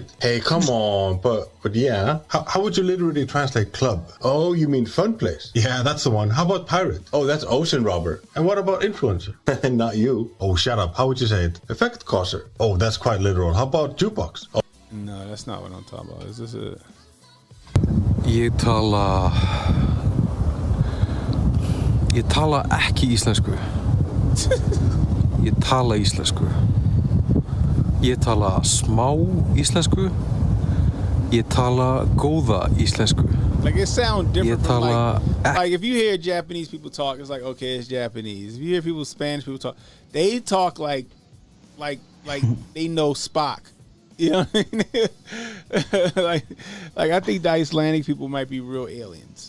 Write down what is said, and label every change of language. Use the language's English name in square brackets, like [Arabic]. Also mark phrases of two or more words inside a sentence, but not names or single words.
[English] Hey, come on, but yeah. How would you literally translate club? Oh, you mean fun place? Yeah, that's the one. How about pirate? Oh, that's ocean robber. And what about influencer? Not you. Oh, shut up. How would you say it? Effect causer. Oh, that's quite literal. How about jukebox? Oh. No, that's not what I'm talking about. Is this it? [Icelandic] Ég tala ekki íslensku. Ég tala íslensku. Ég tala smá íslensku. Ég tala góða íslensku. [English] Like it sounds different from like if you hear Japanese people talk, it's like okay, it's Japanese. If you hear people Spanish people talk, they talk like they know Spock. You know what I mean? like I think the Icelandic people might be real aliens.